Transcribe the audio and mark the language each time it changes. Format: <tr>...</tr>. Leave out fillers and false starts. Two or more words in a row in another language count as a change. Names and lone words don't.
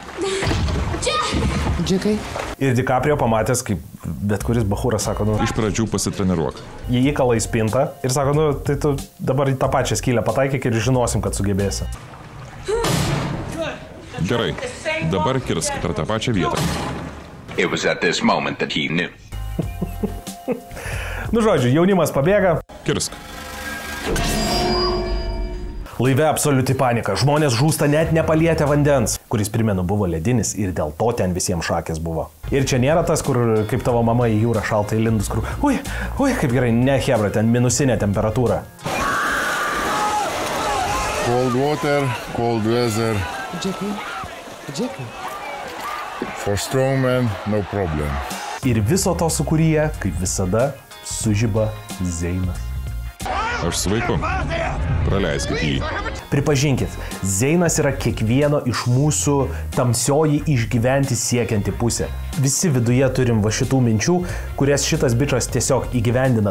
<lt>Džekai. Ir DiCaprio pamatęs, kaip bet kuris bachūras sako, nu... Iš pradžių pasitreniruok. Jį įkala į spintą ir sako, nu, tai tu dabar į tą pačią skylę pataikyk ir žinosim, kad sugebėsi. Gerai, dabar kirsk per tą pačią vietą.</lt> <en>It was at this moment that he knew.</en> <lt>Nu žodžiu, jaunimas pabėga. Kirsk. Laive absoliuti panika. Žmonės žūsta net nepalietę vandens, kuris primenu buvo ledinis ir dėl to ten visiems šakės buvo. Ir čia nėra tas, kur kaip tavo mama į jūrą šaltai lindus, kur ui, kaip gerai, ne hebra, ten minusinė temperatūra.</lt> <en>Cold water, cold weather. Jackie. For strongmen, no problem.</en> <lt>Ir viso to sukūryje, kaip visada, sužiba Zeinas. Aš su vaiku. Praleiskit jį. Pripažinkit, Zeinas yra kiekvieno iš mūsų tamsioji išgyventi siekianti pusė. Visi viduje turim va šitų minčių, kurias šitas bičas tiesiog įgyvendina.</lt>